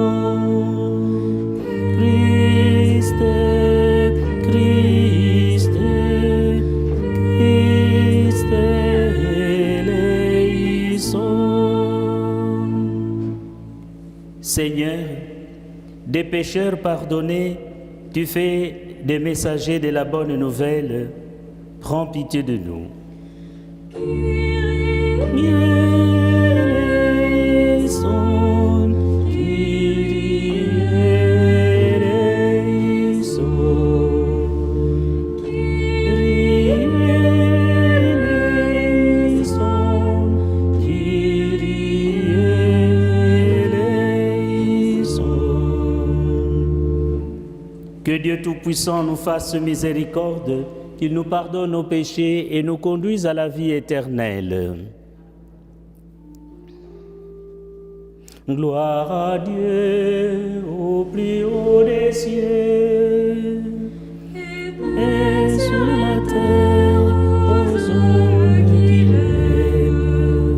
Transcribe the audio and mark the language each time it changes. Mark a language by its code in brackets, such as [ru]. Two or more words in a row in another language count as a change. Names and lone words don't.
[el] Christ, Christ, Christ, eleison. [fr] Seigneur, des pécheurs pardonnés, tu fais des messagers de la bonne nouvelle, prends pitié de nous. [el] Eleison, Kyrie eleison, Kyrie eleison, Kyrie eleison. [fr] Que Dieu Tout-Puissant nous fasse miséricorde, qu'il nous pardonne nos péchés et nous conduise à la vie éternelle. Gloire à Dieu au plus haut des cieux et sur la terre aux hommes qu'il aime.